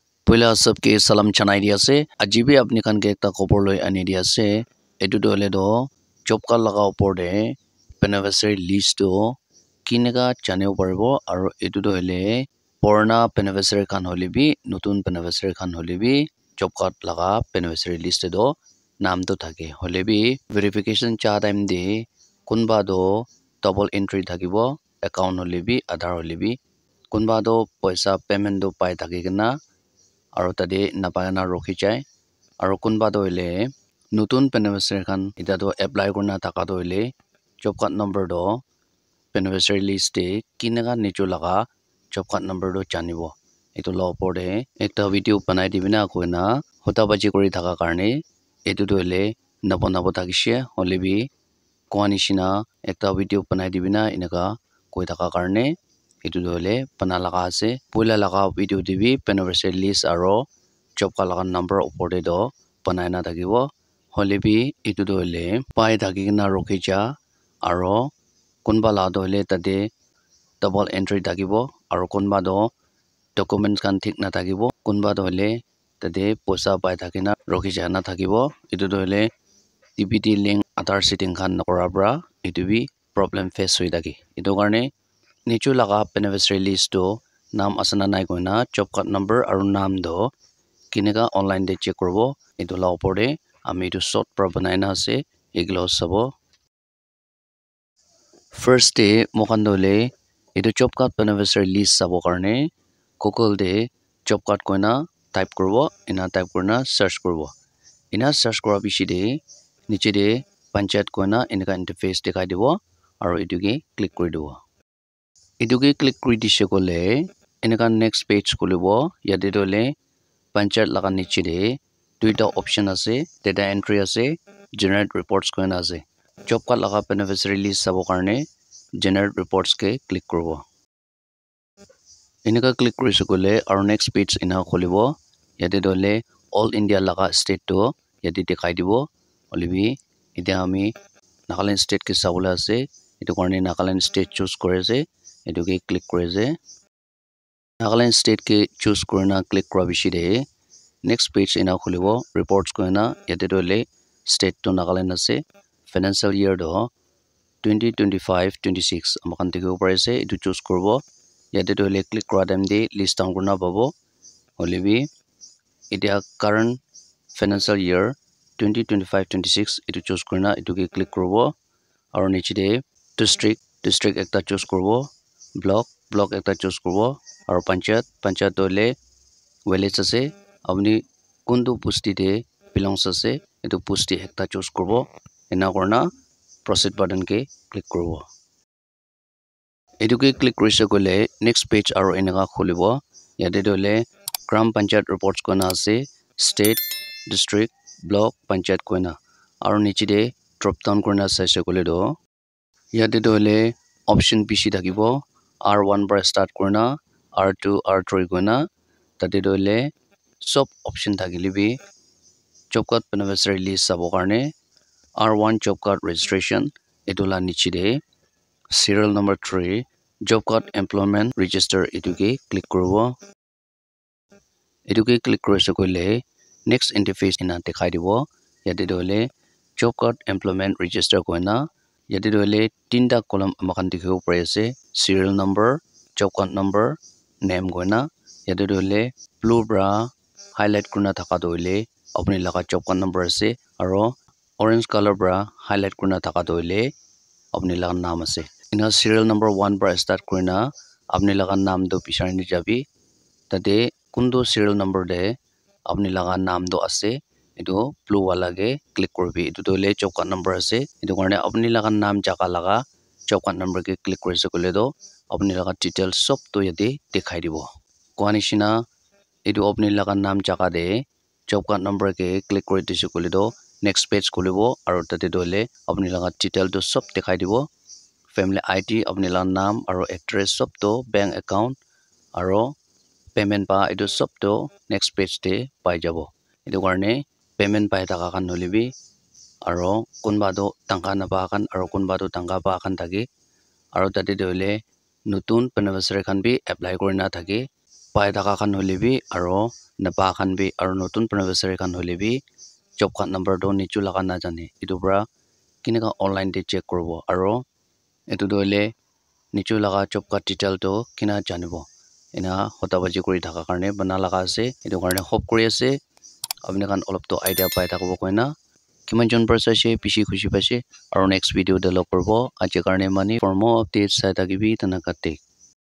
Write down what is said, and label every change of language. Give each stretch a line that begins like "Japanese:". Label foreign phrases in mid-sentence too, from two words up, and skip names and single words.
Naga Pidgin: Pula sabke salam chanai dia se ajibe apni kan ke ekta khobor loi ani dia se etu to hole do
English: job card
Naga Pidgin: laga opor de
English: beneficiary list
Naga Pidgin: to kinega janebo paribo aro etu to hole purana beneficiary khan hole bi notun beneficiary khan hole bi
English: job card
Naga Pidgin: laga
English: beneficiary list
Naga Pidgin: do naam to thake hole bi verification cha time de kunba do
English: double entry
Naga Pidgin: thakibo account hole bi aadhar hole bi kunba do paisa payment do pai thakikena aro tade napagana rokhi jai aro kunba do ile nutun beneficiary khan ita do apply kurna thaka do ile
English: job card number
Naga Pidgin: do
English: beneficiary list
Naga Pidgin: de kinega nicho laga
English: job card
Naga Pidgin: number do janibo etu law opor de ekta video banai dibina koina hota baji kori thaka karne etu do ile nabo thakishe holebi koanishina ekta video banai dibina inaka koi thaka karne etu do hole bana laga ase puila laga video dibi
English: beneficiary list
Naga Pidgin: aro
English: job card
Naga Pidgin: laga number opor de do banai na thakibo holebi etu do hole pai thakikena rokhi ja aro kunba la do hole tade
English: double entry
Naga Pidgin: thakibo aro kunba do documents kan thik na thakibo kunba do hole tade poisa pai thakena rokhi ja na thakibo etu do hole
English: TPT link
Naga Pidgin: aadhar setting khan nakora bra etu bi
English: problem face
Naga Pidgin: hoi thaki etu karne nichu laga
English: beneficiary list
Naga Pidgin: to naam asana nai koina
English: job card number
Naga Pidgin: aro naam do kinega online de check korbo etu la opor de ami etu short pra banai na ase eglo sabo
English: first day
Naga Pidgin: mokan dole etu
English: job card beneficiary list
Naga Pidgin: sabo karne Google de
English: job card
Naga Pidgin: koina type korbo ina type korna search korbo ina search kora bishi de niche de panchayat koina inaka interface dikhai dibo aro etu ke click kori dibo etu ke click kori dishe kole inaka
English: next page
Naga Pidgin: khulibo yate dole panchayat laga niche de duita option ase
English: data entry
Naga Pidgin: ase
English: generate reports
Naga Pidgin: koina ase
English: job card
Naga Pidgin: laga
English: beneficiary list
Naga Pidgin: sabo karne
English: generate reports
Naga Pidgin: ke click korbo inaka click korise kole aro
English: next page
Naga Pidgin: ina khulibo yate dole
English: all India
Naga Pidgin: laga state to yate dikhai dibo holebi etia ami Nagaland state ke sabole ase etu karne Nagaland state choose kore ase etu ke click kore ase Nagaland state ke choose korna click kora bishi de
English: next page
Naga Pidgin: ina khulibo reports koina yate dole state to Nagaland ase
English: financial year
Naga Pidgin: do 2025-26 amakan dekhibo pare ase etu choose korbo yate dole click kora time de
English: list down
Naga Pidgin: korna pabo holebi etia
English: current financial year 2025-26
Naga Pidgin: etu choose korna etu ke click korbo aro niche de district ekta choose korbo block ekta choose korbo aro panchayat dole village ase apni kundu pusti de belongs ase etu pusti ekta choose korbo ena korna
English: proceed button
Naga Pidgin: ke click korbo etu ke click korise kole
English: next page
Naga Pidgin: aro enaka khulibo yate dole gram panchayat reports koina ase state district block panchayat koina aro niche de
English: drop down
Naga Pidgin: korna saise kole do yate dole option bishi thakibo R1 para start korna R2 R3 koina tate dole sob option thakile bi
English: job card beneficiary list
Naga Pidgin: sabo karne R1
English: job card registration
Naga Pidgin: etu la niche de
English: serial number 3 job card employment register
Naga Pidgin: etu ke click korbo etu ke click korise kole
English: next interface
Naga Pidgin: ina dekhai dibo yate dole
English: job card employment
Naga Pidgin: register koina yate dole tinta column amakan dekhibo pare ase
English: serial number job card number name
Naga Pidgin: koina yate dole blue bra highlight kurna thaka dole apni laga
English: job card number
Naga Pidgin: ase aro
English: orange color
Naga Pidgin: bra highlight kurna thaka dole apni laga naam ase ina
English: serial number 1
Naga Pidgin: bra start korna apni laga naam do bichari ni jabi tate kundu
English: serial number
Naga Pidgin: de apni laga naam do ase etu blue wala ke click korbi etu dole
English: job card number
Naga Pidgin: ase etu karne apni laga naam jaga laga
English: job card number
Naga Pidgin: ke click korise kole do apni laga details sob to yate dekhai dibo koanishina etu apni laga naam jaga de
English: job card number
Naga Pidgin: ke click kori dise kole do
English: next page
Naga Pidgin: khulibo aro tate dole apni laga detail to sob dekhai dibo
English: family ID
Naga Pidgin: apni laga naam aro address sob to
English: bank account
Naga Pidgin: aro payment pa etu sob to
English: next page
Naga Pidgin: de pai jabo etu karne payment pai thaka khan holebi aro kunba do tangka na pa khan aro kunba do tangka pa khan thaki aro tate dole nutun beneficiary khan bi apply korina thaki pai thaka khan hole bi aro napa khan bi aro notun beneficiary khan hole bi
English: job card number
Naga Pidgin: do nichu laga na jane etu pra kineka online te check koribo aro etu do hole nichu laga
English: job card detail
Naga Pidgin: to kina janibo ena hotabaji kuri thaka karne bana laga ase etu karne hope kuri ase apni khan olop to idea pai thakibo koina kiman jon person she bishi khushi paise aro
English: next video
Naga Pidgin: de log korbo aje karne mani
English: for more updates
Naga Pidgin: sai thakibi tanakate